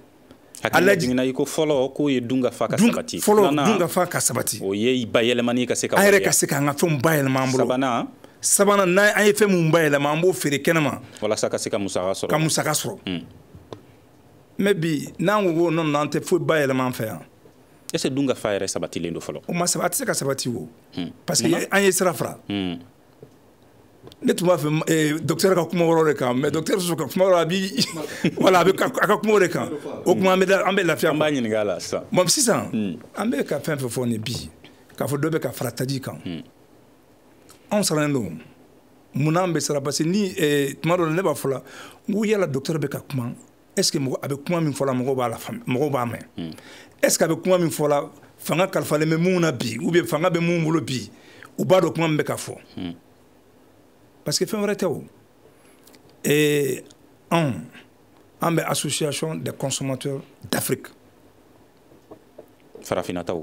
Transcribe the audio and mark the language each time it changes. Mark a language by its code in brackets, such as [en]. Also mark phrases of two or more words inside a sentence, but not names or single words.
[bm] hakili jiginna i ko fɔlɔ k'o ye dunkafa ka sabati fɔlɔ dunkafa ka sabati o ye bayɛlɛmani ka se ka an yɛrɛ ka se k'an ka fɛnw bayɛlɛma an bolo sabanan n'an ye fɛn mun bayɛlɛma an b'o feere kɛnɛma walasa ka se ka musaka sɔrɔ mais bi n'an ko ko non an tɛ foyi bayɛlɛma an fɛ yan [fr] est ce que [bm] dunkafa yɛrɛ sabatilen don fɔlɔ o ma sabati a tɛ se ka sabati o [fr] parce que [bm] an ye sira fara ne tun b'a fɛ docteur ka kuma wɛrɛ de kan mais docteur sɔrɔ ka kuma wɛrɛ a bi voilà a ka kuma de kan o kuma an bɛ lafiya an b'a ɲininka a la sisan bon sisan an bɛ ka fɛn fɛn fɔ nin bi k'a fɔ dɔ bɛ ka fara taji kan anw sarannen don munna an bɛ sara [fr] parce que [bm] ni tuma dɔ la ne b'a fɔ la n ko yala docteur bɛ ka kuma [fr] est ce que [bm] a bɛ kuma min fɔ la mɔgɔw b'a mɛn [fr] est ce que [bm] a bɛ kuma min fɔ la fanga kalifalen bɛ mun na bi [fr] ou bien [bm] fanga bɛ mun bolo bi u b'a dɔn kuma min bɛ ka fɔ [fr] parce que [bm] fɛn wɛrɛ tɛ o an bɛ [fr] association des consommateurs d'Afrique [bm] farafinataw